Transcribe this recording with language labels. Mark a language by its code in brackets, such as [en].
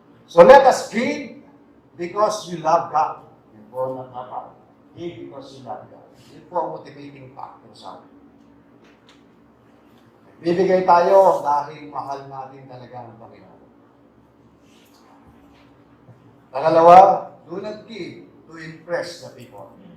[en] So let us give because you love God. [tl] Yun po ang dapat. [en] Give because you love God. [tl] Yun po ang motivating factor sa akin. Bibigay tayo dahil mahal natin talaga ang Panginoon. Pangalawa, [en] do not give to impress the people.